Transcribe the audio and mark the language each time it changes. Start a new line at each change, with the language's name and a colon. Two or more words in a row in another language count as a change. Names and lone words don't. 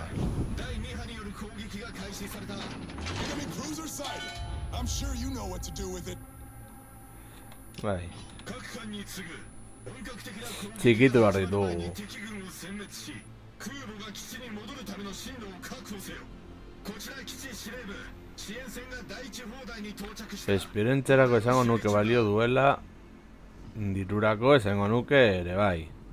English: Enemy cruiser sighted. I'm sure you know what to do with it.
Basque: bai,
Japanese: 各艦に次ぐ本格的な攻撃
Basque: txikitu behar ditugu.
Japanese: 敵軍を殲滅し空母が基地に戻るための進路を確保せよこちら基地司令部支援船が第一砲台に到着した
Basque: Esperientzerako esango nuke balio duela, dirurako esango nuke ere bai.